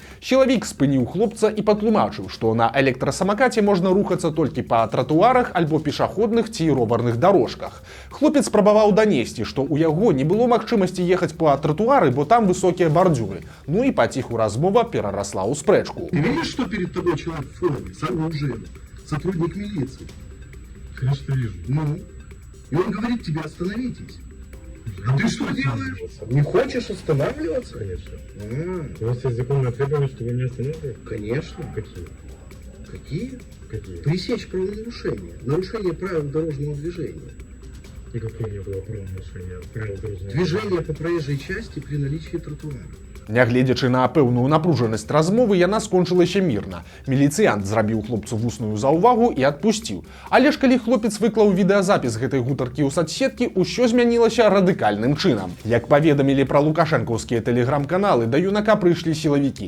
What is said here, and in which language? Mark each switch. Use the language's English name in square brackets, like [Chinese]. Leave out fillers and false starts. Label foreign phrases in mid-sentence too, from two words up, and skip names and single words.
[Belarusian] Чалавек спыніў хлопца і патлумачыў, што на электрасамакаце можна рухацца толькі па тратуарах альбо пешаходных ці роварных дарожках. Хлопец спрабаваў данесці, што ў яго не было магчымасці ехаць па тратуары, бо там высокія бардзюры. Ну і паціху размова перарасла ў спрэчку. [Russian] Ты видишь, что перед тобой человек в форме, с оружием, сотрудник милиции? Конечно, вижу. Ну, и он говорит тебе: остановитесь. А ты что делаешь? Не хочешь останавливаться? Конечно. А, У вас есть законное требование, чтобы меня останавливали? конечно. Какие? Какие? Какие? Пресечь правонарушения. Нарушение правил дорожного движения. И какое не было правонарушения? Правил дорожного Движение по проезжей части при наличии тротуара. [Belarusian] Нягледзячы на пэўную напружанасць размовы, яна скончылася мірна. Міліцыянт зрабіў хлопцу вусную заўвагу і адпусціў. Але ж калі хлопец выклаў відэазапіс гэтай гутаркі ў сацсеткі, усё змянілася радыкальным чынам. Як паведамілі пра лукашэнкаўскія тэлеграм-каналы, да юнака прыйшлі сілавікі.